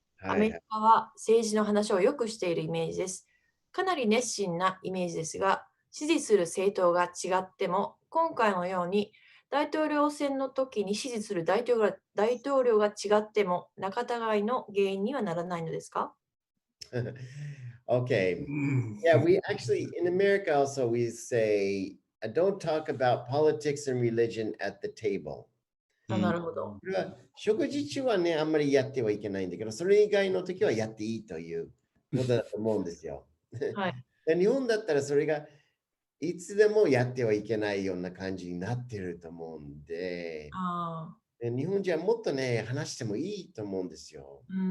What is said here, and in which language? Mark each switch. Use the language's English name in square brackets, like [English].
[Japanese] アメリカは政治の話をよくしているイメージです。かなり熱心なイメージですが、支持する政党が違っても、今回のように大統領選の時に支持する大統領が違っても仲違いの原因にはならないのですか？ [English] Okay. Yeah, we actually, in America also, we say, don't talk about politics and religion at the table. [Japanese] なるほど。これは食事中はね、あんまりやってはいけないんだけど、それ以外の時はやっていいということだと思うんですよ。はい、日本だったらそれがいつでもやってはいけないような感じになってると思うんで、日本人はもっとね、話してもいいと思うんですよ。